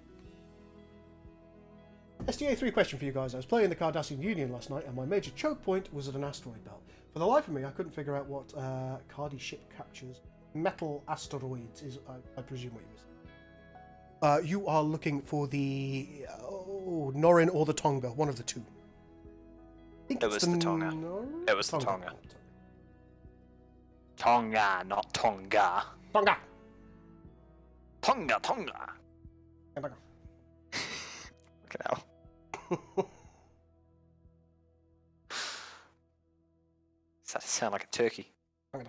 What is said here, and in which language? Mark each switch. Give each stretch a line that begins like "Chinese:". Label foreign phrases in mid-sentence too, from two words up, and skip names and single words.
English: SDA 3 question for you guys. I was playing the Cardassian Union last night, and my major choke point was at an asteroid belt. For the life of me, I couldn't figure out what Cardi ship captures. Metal asteroids is, I presume, what you was. You are looking for the Norin or the Tonga, one of the two. I think It was the Tonga. It was the Tonga. Tonga, not Tonga. Tonga! Tonga, Tonga. Tonga. Look at how. Does that sound like a turkey? Tonga.